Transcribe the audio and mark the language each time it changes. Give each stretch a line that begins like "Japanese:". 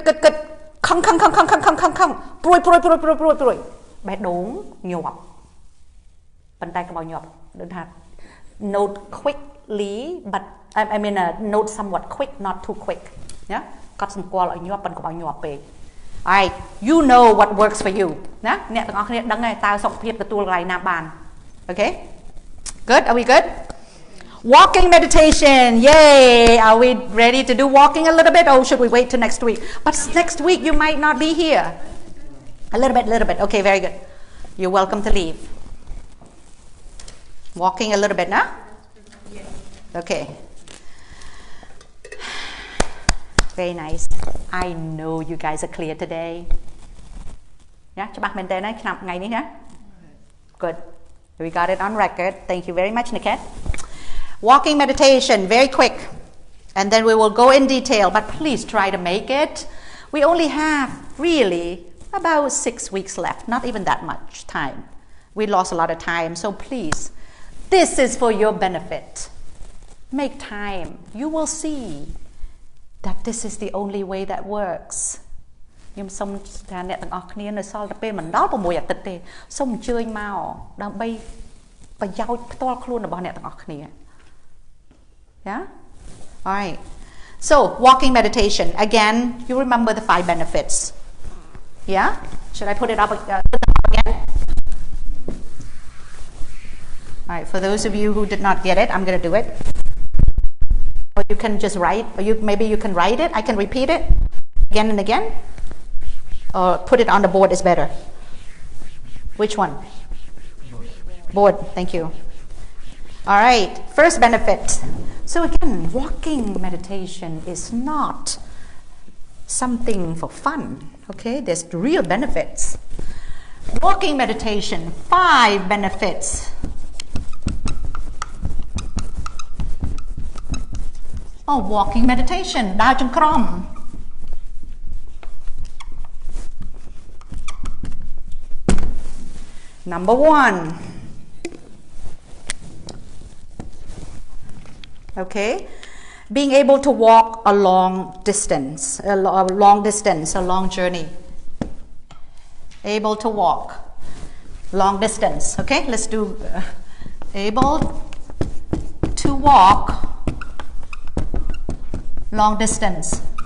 Khmer: តខំព្រួយបេះដូងញាប់ប៉ុន្តែកុំឲ្យញាប់ដូចថា
English: note quickly but I mean note somewhat quick not too quick
Khmer: ណាកត់សម្គាល់ឲ្យញាប់ប៉ុន្តែកុំឲ្យញាប់ពេក
English: Alright you know what works for you
Khmer: ណាអ្នកទាំងអស់គ្នាដឹងហើយតើសុខភាពទទួលកន្លែងណាបាន
English: Okay good are we good Walking meditation, yay! Are we ready to do walking a little bit, or should we wait till next week? But next week you might not be here. A little bit. Okay, very good. You're welcome to leave. Walking a little bit, now? Okay. Very nice. I know you guys are clear today.
Khmer: Yeah,ច្បាស់មែនតើណាឆ្នាំថ្ងៃនេះណា
English: Good. We got it on record. Thank you very much, Niket. Walking meditation, very quick, and then we will go in detail, but please try to make it. We only have really about 6 weeks left, not even that much time. We lost a lot of time, so please, this is for your benefit. Make time. You will see that this is the only way that works.
Khmer: ខ្ញុំសូមថាអ្នកទាំងអស់គ្នានៅសល់តែពេលមិនដល់6អាទិត្យទេសូមអញ្ជើញមកដើម្បីប្រយោជន៍ផ្ទាល់ខ្លួនរបស់អ្នកទាំងអស់គ្នា Yeah?
English: All right. So, walking meditation. Again, you remember the 5 benefits. Yeah? Should I put it up again? All right. For those of you who did not get it, I'm going to do it. Or you can just write. Or maybe you can write it. I can repeat it again and again. Or put it on the board is better. Which one? Board. Thank you. All right. First benefit. So again, walking meditation is not something for fun, okay? There's real benefits. Walking meditation, 5 benefits. Oh, walking meditation,
Khmer: ដើរចង្ក្រម
English: Number 1. Okay, being able to walk a long distance, a long journey. Able to walk long distance. Okay, let's do able to walk long distance.